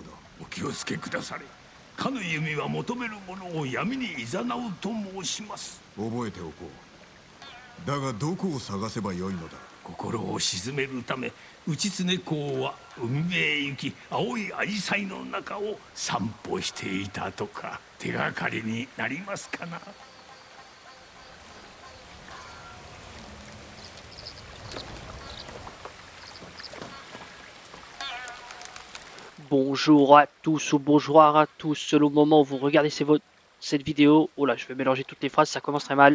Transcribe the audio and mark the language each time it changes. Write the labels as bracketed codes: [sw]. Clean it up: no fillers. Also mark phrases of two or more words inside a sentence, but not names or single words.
[ja] お気をつけくだされかの弓は求める者を闇に誘うと申します覚えておこう。だがどこを探せばよいのだ。心を鎮めるため内常公は海辺へ行き青い紫陽花の中を散歩していたとか手がかりになりますかな。 [fr] Bonjour à tous ou bonjour à tous, selon le moment où vous regardez cette vidéo. Oh là, je vais mélanger toutes les phrases, ça commence très mal.